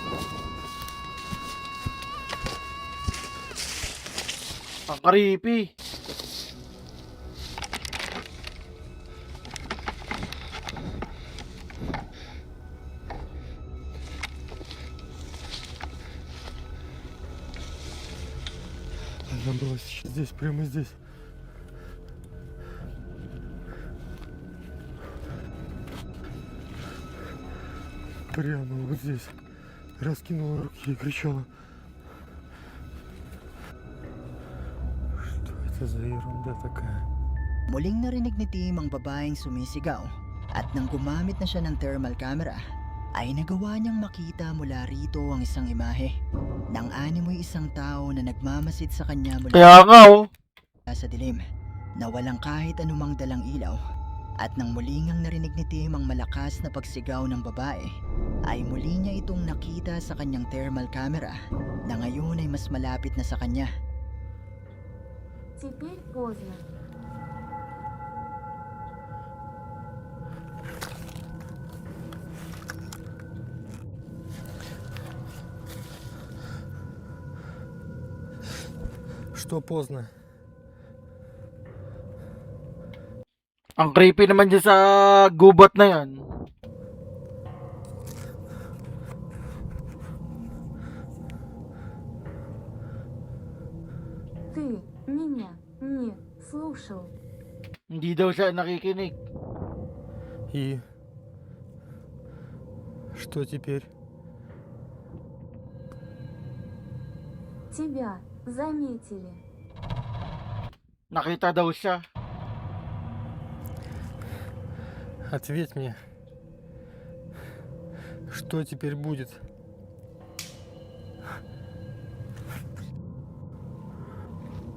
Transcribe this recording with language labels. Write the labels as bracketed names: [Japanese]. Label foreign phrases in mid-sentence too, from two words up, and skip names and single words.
[Filipino] Ang creepy. [Russian] Она была сейчас здесь, прямо здесь. Прямо вот здесь. Раскинула руки и кричала. Что это за ерунда такая? [Filipino] Muling narinig ni Tim ang babaeng sumisigaw, at nang gumamit na siya ng [English] thermal camera, [Filipino] ay nagawa niyang makita mula rito ang isang imahe ng animoy isang tao na nagmamasid sa kanya mula Kaya nga, oh. sa dilim, na walang kahit anumang dalang ilaw. At nang muling ang narinig ni Tim ang malakas na pagsigaw ng babae, ay muli niya itong nakita sa kanyang [English] thermal camera, [Filipino] na ngayon ay mas malapit na sa kanya. [Russian] Теперь поздно. Что поздно? [Filipino] Ang creepy naman dyan sa gubat na yan. [Russian] Ты меня не слушал. [Filipino] Hindi daw siya nakikinig. [Russian] И что теперь? Тебя заметили. [Filipino] Nakita daw siya. [Russian] Ответь мне. Что теперь будет?